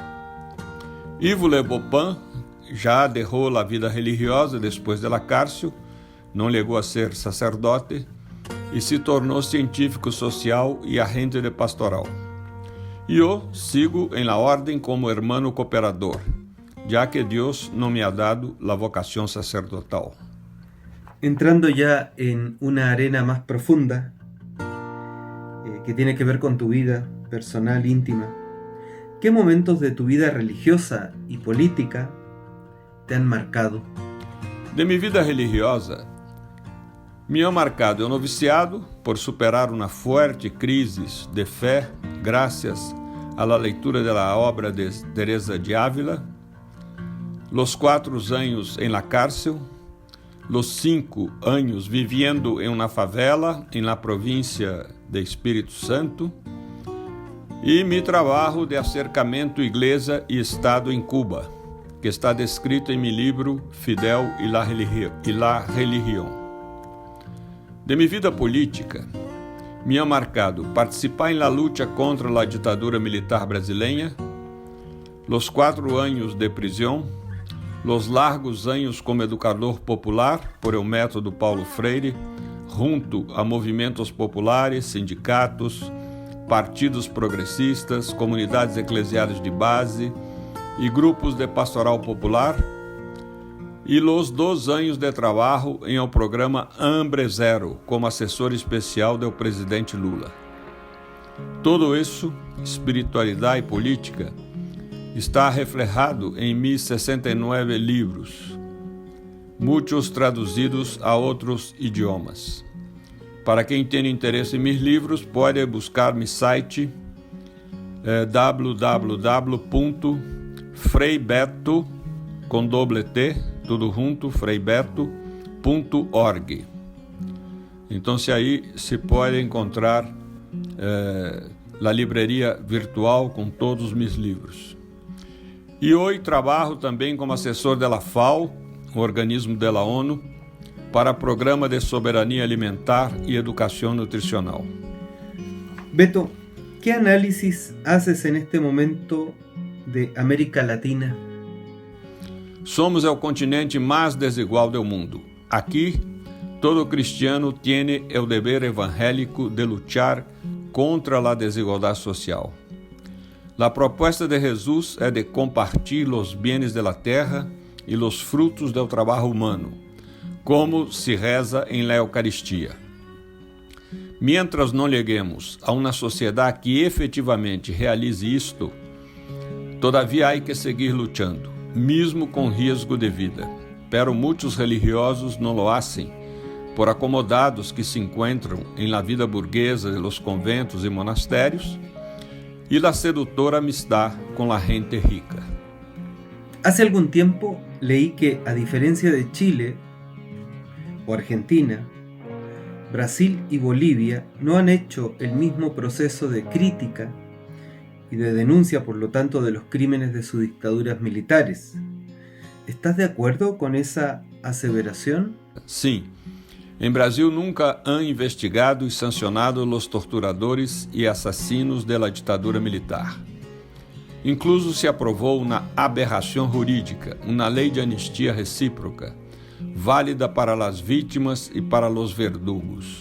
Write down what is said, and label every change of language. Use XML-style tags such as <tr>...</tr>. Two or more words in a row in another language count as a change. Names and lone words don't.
<pt>Ivo Le Bopin já deixou a vida religiosa depois da cárcel, não chegou a ser sacerdote e se tornou científico social e agente de pastoral. E eu sigo em la ordem como hermano cooperador, já que Deus não</pt> <es>me ha dado la vocación sacerdotal. Entrando ya en una arena más profunda, que tiene que ver con tu vida personal, íntima, ¿qué momentos de tu vida religiosa y política te han marcado?</es> <pt>De minha vida religiosa,</pt> <es>me ha marcado</es> <pt>o noviciado por superar uma forte crise de fé, graças à leitura da obra de Teresa de Ávila, los 4 anos em la cárcel, los 5 anos vivendo em uma favela em la província de Espírito Santo e mi trabalho de acercamento Igreja e Estado em Cuba, que está descrito em meu livro Fidel e la Religião. De minha vida política,</pt> <es>me ha marcado</es> <pt>participar em la luta contra a ditadura militar brasileira, los 4 anos de prisão, los largos anos como educador popular</pt> <es>por el método</es> <pt>Paulo Freire, junto a movimentos populares, sindicatos, partidos progressistas, comunidades eclesiais de base e grupos de pastoral popular, e los 2 anos de trabalho em o programa Hambre Zero, como assessor especial do presidente Lula. Tudo isso, espiritualidade e política, está reflejado em mis 69 livros, muitos traduzidos a outros idiomas. Para quem tem interesse em meus livros, pode buscar meu site www.freibeto, com doble T, tudo junto, freibeto.org. Então, aí se pode encontrar a livraria virtual com todos os meus livros. E hoje trabalho também como assessor da FAO, o organismo da ONU, para Programa de Soberania Alimentar e Educação Nutricional.</pt> <es>Beto, ¿qué análisis haces en este momento de América Latina?</es> <pt>Somos o continente mais desigual do mundo. Aqui, todo cristiano tem o dever evangélico de lutar contra a desigualdade social. A proposta de Jesus é de compartilhar os bens da terra e os frutos do trabalho humano, como se reza em la Eucaristia. Mientras não cheguemos a uma sociedade que efetivamente realize isto, todavia há que seguir lutando, mesmo com risco de vida. Pero muitos religiosos não</pt> <es>lo hacen,</es> <pt>por acomodados que se encontram em la vida burguesa de los conventos e monastérios, e la sedutora amistad com la gente rica.</pt> <es>Hace algún tiempo leí que, a diferencia de Chile o Argentina, Brasil y Bolivia no han hecho el mismo proceso de crítica y de denuncia, por lo tanto, de los crímenes de sus dictaduras militares. ¿Estás de acuerdo con esa aseveración?</es> <pt>Sim. Em Brasil nunca</pt> <es>han investigado</es> <pt>e sancionado os torturadores e assassinos da ditadura militar. Incluso se aprovou uma aberração jurídica, uma lei de anistia recíproca, válida para as vítimas e para os verdugos.</pt>